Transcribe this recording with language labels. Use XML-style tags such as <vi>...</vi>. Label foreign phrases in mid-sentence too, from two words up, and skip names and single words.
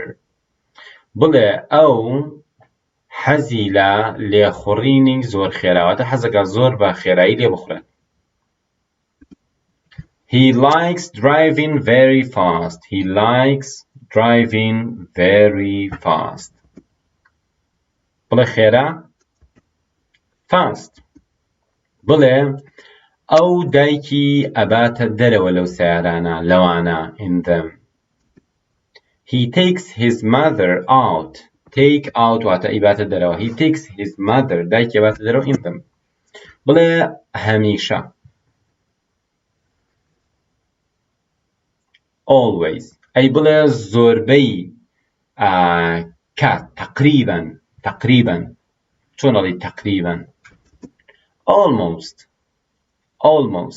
<ckb>بڵێ ئەو حەزی لە لێخوڕینی زۆر خێراواتە حەزەکە زۆر بە خێرایی لێ بخورێت.</ckb> <en>He likes driving very fast. He likes driving very fast.</en> <ckb>بڵێ خێرا fast. بڵێ ئەو دایکی ئەباتە دەرەوە لەو سیارانە لەوانە</ckb> <en>in them. He takes his mother out. Take out</en> <ckb>واتە ئیباتە دەرەوە.</ckb> <en>He takes his mother</en> <ckb>دایکی ئەباتە دەرەوە</ckb> <en>in them.</en> <ckb>بڵێ هەمیشە always. ئەی بڵێ زۆربەی کات تقریبا چۆن ئەڵێی تقریبا almost.</ckb>